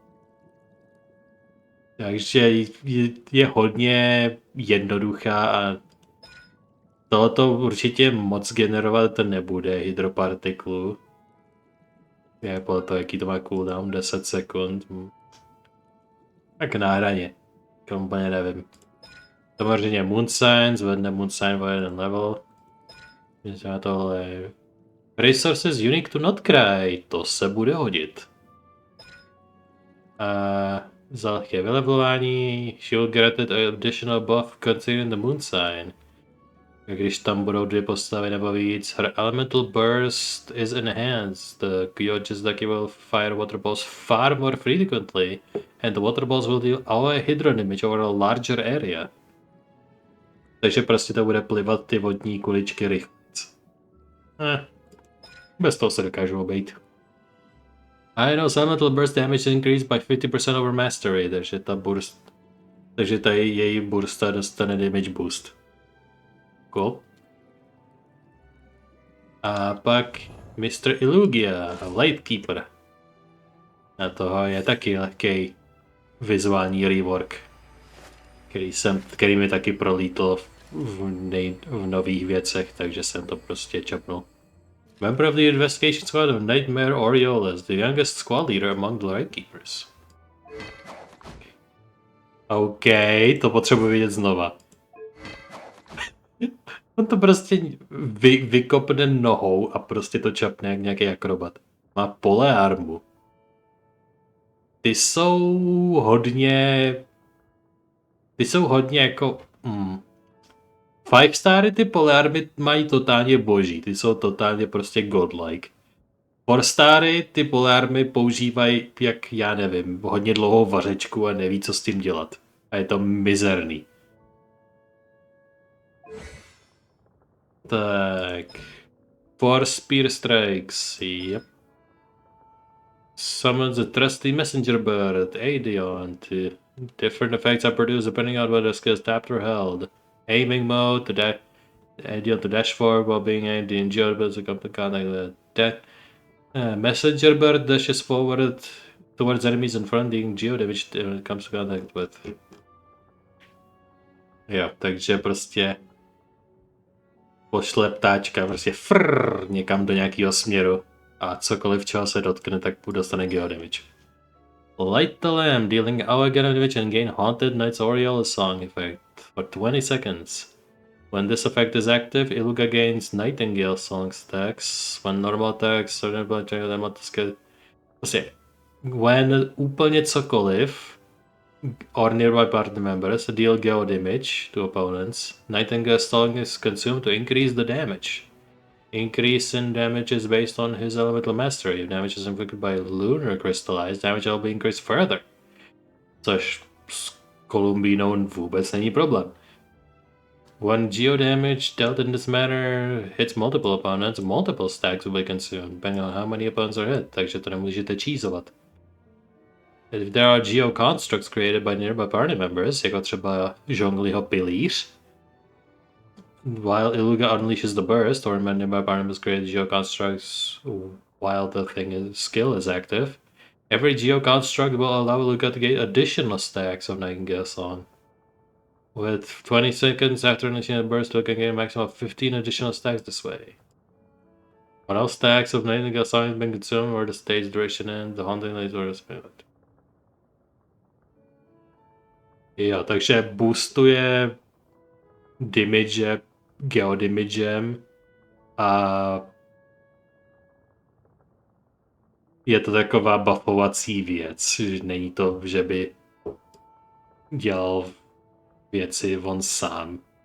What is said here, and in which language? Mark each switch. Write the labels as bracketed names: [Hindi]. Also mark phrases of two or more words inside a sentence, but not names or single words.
[Czech] Takže je hodně jednoduchá a tohleto určitě moc generovat nebude hydropartiklu. Je podle toho, jaký to má cooldown, 10 sekund. Tak na hraně. Úplně nevím. Samozřejmě Moonsign, zvedne Moonsign o jeden level. Myslím, tohle. [English] Resources unique to Notcry, [Czech] to se bude hodit. A za lehké vylevelování, [English] shield granted additional buff considering the Moonsign. [Czech] Když tam budou dvě postavy nebo víc, [English] her elemental burst is enhanced. The Jizuki will fire water balls far more frequently, and the water balls will deal all hydro damage over a larger area. [Czech] Takže prostě to bude plivat ty vodní kuličky rychle. Bez toho se dokážu obejít. [English] Aino Elemental Burst Damage increased by 50% over Mastery, [Czech] takže ta její bursta dostane [English] damage boost. [Czech] Cool. A pak Mr. Illugia, Lightkeeper. A toho je taky lehký vizuální rework, který mi taky prolítl v nových věcech, takže jsem to prostě čapnul. [English] Member of the investigation squad of Nightmare Orioles, the youngest squad leader among the Lightkeepers. [Czech] OK, to potřebuji vidět znova. On to prostě vykopne nohou a prostě to čapne jak nějaký akrobat. Má pole armu. Ty jsou hodně jako... 5-stary ty polearmy mají totálně boží, ty jsou totálně prostě godlike. 4-stary ty polearmy používají, jak já nevím, hodně dlouhou vařečku a neví, co s tím dělat. A je to mizerný. Tak... [English] 4 Spear Strikes, yep. Summons a trusty messenger bird, Adion. Different effects are produced depending on whether the skill is tapped or held. Aiming mode, Adion to dash forward while being aimed, the injured birds will come to contact with messenger bird dashes forward towards enemies in front, dealing geo damage when it comes to contact with. [Czech] Jo, takže prostě pošle ptáčka prostě někam do nějakého směru a cokoliv, čeho se dotkne, tak dostane geo damage. [English] Light the lamp, dealing hour damage and gain Haunted Knight's Aureole song effect for 20 seconds. When this effect is active, Iluga gains Nightingale song stacks. When normal attacks, prostě when [Czech] úplně cokoliv [English] or nearby party members deal geo damage to opponents, Nightingale song is consumed to increase the damage. Increase in damage is based on his elemental mastery. If damage is inflicted by lunar crystallized, damage will be increased further. [Czech] Což s Kolumbínou vůbec není problém. [English] When geo damage dealt in this manner hits multiple opponents, multiple stacks will be consumed, depending on how many opponents are hit, [Czech] takže to nemůžete cheesovat. [English] If there are geo constructs created by nearby party members, [Czech] jako třeba Zhongliho pilíř, [English] while Iluga unleashes the burst, or when nearby party members create geo constructs while the skill is active, every geo construct will allow Iluga to get additional stacks of Nightingale Song. With 20 seconds after unleashing the burst, Iluga can gain a maximum of 15 additional stacks this way. When all stacks of Nightingale Song have been consumed, or the stage duration ends, the haunting lights are spent. [Czech] Jo, takže boostuje damage geodamagem a je to taková buffovací věc, že není to, že by dělal věci on sám.